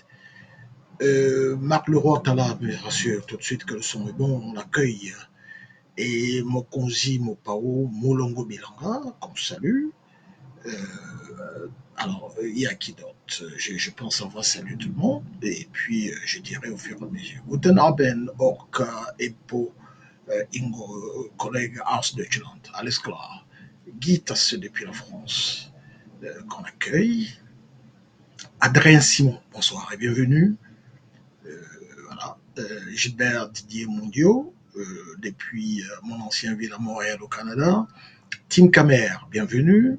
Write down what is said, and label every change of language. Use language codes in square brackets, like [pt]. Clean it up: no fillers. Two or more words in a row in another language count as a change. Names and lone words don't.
[fr] Marc Leroy Tala me rassure tout de suite que le son est bon, on l'accueille. Et Mokonzi Mopao Molongo Bilanga, qu'on salue. Alors, il y a qui d'autre? Je pense qu'on va saluer tout le monde. Et puis, je dirais au fur et à mesure. [de] Guten Abend, Orca, Epo, Ingo, collègue aus Deutschland. Alles klar. [fr] Guy Tasse depuis la France, qu'on accueille. Adrien Simon, bonsoir et bienvenue. Voilà. Gilbert Didier Mondiaux, depuis mon ancien ville à Montréal au Canada. Tim Camer, bienvenue.